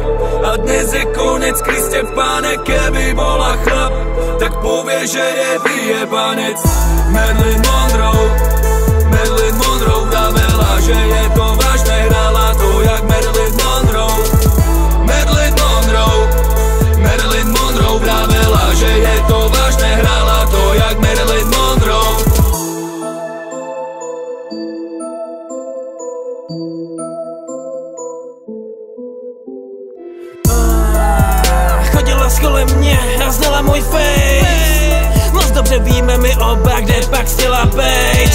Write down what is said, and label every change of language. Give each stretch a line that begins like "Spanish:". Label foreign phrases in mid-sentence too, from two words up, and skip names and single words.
Czech: A dnes je konec, Kriste Pane.
Slovak: Keby bola chlap, tak povie, že je vyjebanec. Marilyn Monroe vravela, že je to vážne, hrala to jak Marilyn Monroe. Marilyn Monroe vravela, že je to vážne, hrala to jak Marilyn Monroe.
Czech: Chodila kolem mě a znala můj face. Moc dobře víme my oba, kde pak chtěla bejt.